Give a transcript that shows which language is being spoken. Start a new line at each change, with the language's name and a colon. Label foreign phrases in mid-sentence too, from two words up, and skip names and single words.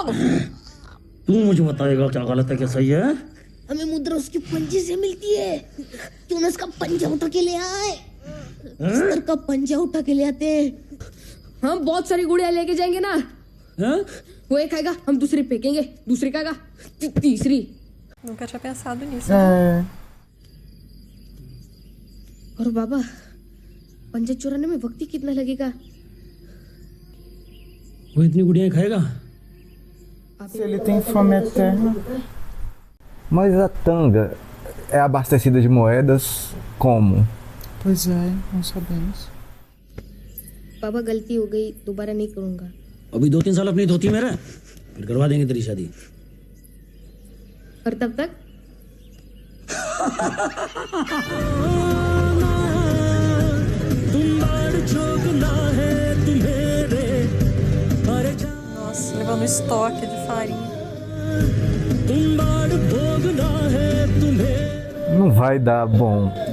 Hindi: तू मुझे बताएगा क्या गलत है क्या सही है? हमें मुद्रा उसकी पंजे से मिलती है। क्यों ना इसका पंजा उठा के ले आए? अस्तर का पंजा उठा के ले आते हैं। हम बहुत सारी गुड़िया लेके जाएंगे ना। वो एक खाएगा हम दूसरी फेंकेंगे, दूसरी खाएगा तीसरी।
Portuguese: Nunca tinha pensado nisso. É.
Hindi: और बाबा पंजे चुराने में वक्त ही कितना लगेगा? वो इतनी गुड़ियां खाएगा?
Portuguese: Se ele tem fome eterna. Mas a tanga é abastecida de moedas como? Pois é, não sabemos.
Hindi: बाबा गलती हो गई, दोबारा नहीं करूंगा। अभी 2-3 साल अपनी धोती में रह, फिर करवा देंगे तेरी शादी। और तब तक
Portuguese: Nossa, levando estoque de farinha. Não vai dar bom.